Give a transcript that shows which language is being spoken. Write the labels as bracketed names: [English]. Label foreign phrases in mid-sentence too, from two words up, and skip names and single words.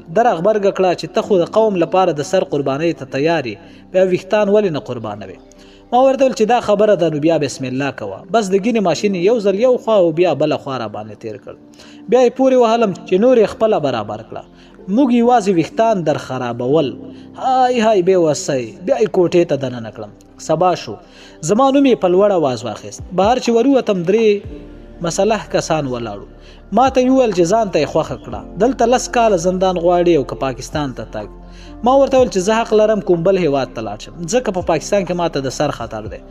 [Pashto] در غبرګه کړه چې ته خو د قوم لپاره د سر قربانۍ ته تیار یې. بیا ویښتان ولې نه قربانوې؟ ما ورته ویل چې دا خبره ده نو بیا بسم الله کوه. بس د ګینې ماشین یو ځل یو خوا او بیا بله خوا را باندې تېر کړ. بیا یې پورې وهلم چې نور یې خپله برابر کړه. موږ یوازې ویښتان در خرابول. های های بې وسۍ. بیا یې کوټې ته دننه کړم. سبا شو. زما نوم یې په لوړ اواز واخیست. بهر چې وروتم 3 مسلح کسان ولاړو. ما ته یې وویل چې ځان ته یې خوښه کړه. دلته 10 کاله زندان غواړي او که پاکستان ته تګ. ما ورته ویل چې زه حق لرم کوم بل هیواد ته لاړ شم ځکه په پاکستان کې ماته د سر خطر دی.